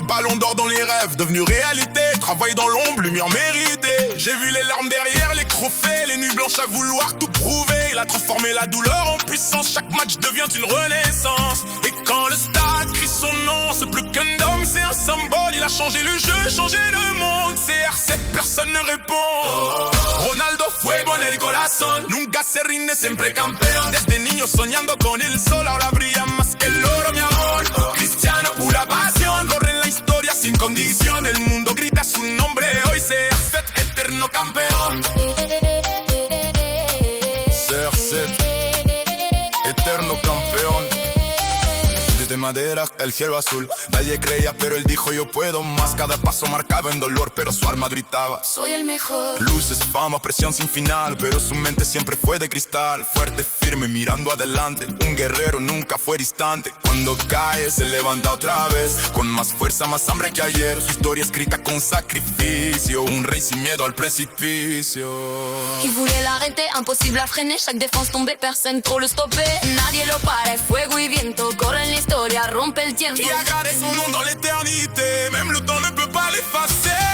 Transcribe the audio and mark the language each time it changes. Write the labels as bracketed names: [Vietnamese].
[French] Ballon d'or dans les rêves, devenu réalité. Travail dans l'ombre, lumière méritée. J'ai vu les larmes derrière les trophées. Les nuits blanches à vouloir tout prouver. Il a transformé la douleur en puissance. Chaque match devient une renaissance. Et quand le stade crie son nom, c'est plus qu'un homme, c'est un symbole. Il a changé le jeu, changé le monde. CR7, personne ne répond. [Spanish] Ronaldo Fuego en el corazón. Nunca se rinde, siempre campeón. Desde niño soñando con el sol. Ahora brilla más que el oro, mi amor. Cristiano, pura pasión. Corre en la historia sin condición. El mundo grita su nombre. Hoy CR7, eterno campeón. CR7, eterno campeón. De madera, el cielo azul. Nadie creía pero él dijo yo puedo más. Cada paso marcaba en dolor pero su alma gritaba Soy el mejor. Luces, fama, presión sin final, pero su mente siempre fue de cristal. Fuerte, firme, mirando adelante. Un guerrero nunca fue distante. Cuando cae se levanta otra vez. Con más fuerza, más hambre que ayer. Su historia escrita con sacrificio. Un rey sin miedo al precipicio. [French] Il voulait l'arrêter, impossible à freiner. Chaque défense tombée, personne trop le stopper. [Spanish] Nadie lo para, fuego y viento. Corre en la historia, rompe el tiempo. [French] Il a gardé son nom dans l'éternité. Même le temps ne peut pas l'effacer.